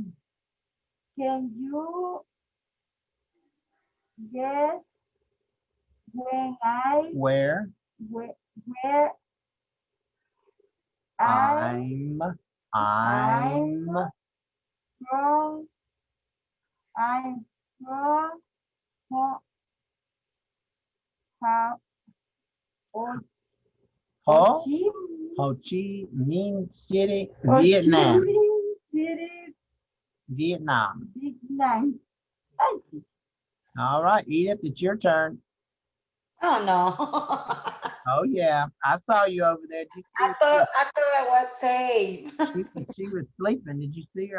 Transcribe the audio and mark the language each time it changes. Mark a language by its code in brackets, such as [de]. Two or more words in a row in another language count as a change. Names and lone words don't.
[en] Can you guess when Where where I I'm from I'm from Ho Ho Ho Ho Ho Chi Ho Chi Minh City, Ho Chi Vietnam. Minh City, Vietnam. Vietnam. Thank you. All right, Edith, it's your turn. Oh no. Oh yeah, I saw you over there. Did you see her? I thought I was safe. She was sleeping. Did you see her?